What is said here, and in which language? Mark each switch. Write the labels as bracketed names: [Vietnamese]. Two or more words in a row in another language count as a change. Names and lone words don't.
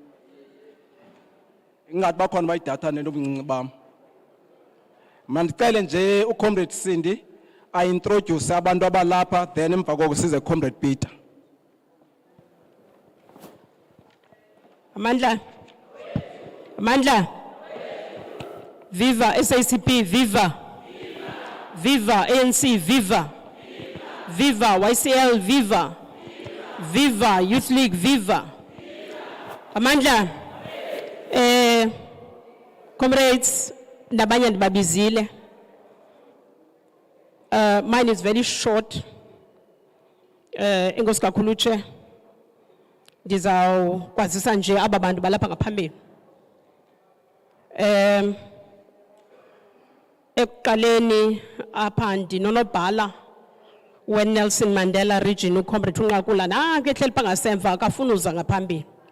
[Xhosa] Ingathi bakhona bayidatha nento obuncinci bam. Mandicele nje uComrade Cindy introduce abantu abalapha then emva koko size Comrade Peter. Amandla. Amandla. Viva SACP, viva. Viva ANC, viva. Viva YCL, viva. Viva Youth League, viva. Amandla. Comrades, nabanye ndibabizile. [English] Mine is very short. [Xhosa] Enkosi kakhulu Chair. Ndizawukwazisa nje aba bantu balapha ngaphambili. Ekuqaleni apha ndinonobhala weNelson Mandela region uComrade uNqakula nanku ehleli pha ngasemva akafuna uza ngaphambili.